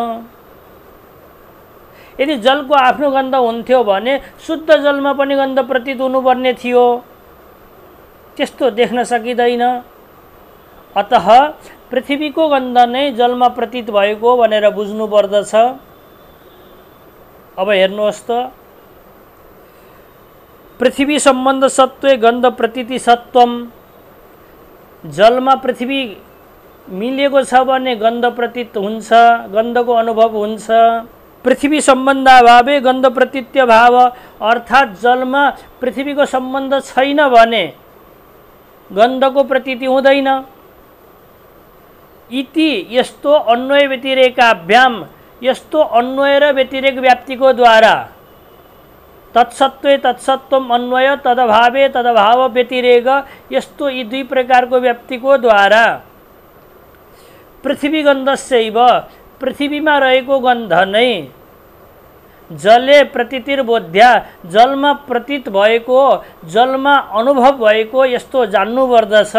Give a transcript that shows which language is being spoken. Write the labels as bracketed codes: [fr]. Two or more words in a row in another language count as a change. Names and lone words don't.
[ne] यदि जलको आफ्नो गन्ध हुन्थ्यो भने शुद्ध जलमा पनि गन्ध प्रतीत हुनुपर्ने थियो, त्यस्तो देख्न सकिँदैन। अतः पृथ्वीको गन्ध नै जलमा प्रतीत भएको भनेर बुझ्नुपर्दछ। अब हेर्नुहोस् त, [sa] पृथ्वी सम्बन्ध सत्त्वे गन्ध प्रतीति सत्वम। [ne] जलमा पृथ्वी मिलेको छ भने गन्ध प्रतीत हुन्छ, गन्धको अनुभव हुन्छ। [sa] पृथ्वी सम्बन्धाभावे गन्ध प्रतीत्य भाव, [ne] अर्थात् जलमा पृथ्वीको सम्बन्ध छैन भने गन्धको प्रतीति हुँदैन। इति यस्तो अन्वय व्यतिरेकाभ्याम, यस्तो अन्वय र व्यतिरेक व्याप्तिको द्वारा [sa] तत्सत्त्वे तत्सत्त्वम [ne] अन्वय, [sa] तदभावे तदभाव [ne] व्यतिरेक, यस्तो यी दुई प्रकारको व्याप्तिको द्वारा [sa] पृथ्वी गन्धस्यैव, [ne] पृथ्वीमा रहेको गन्ध नै [sa] जले प्रतीतिर्बोध्या, [ne] जलमा प्रतीत भएको, जलमा अनुभव भएको यस्तो जान्नुपर्दछ।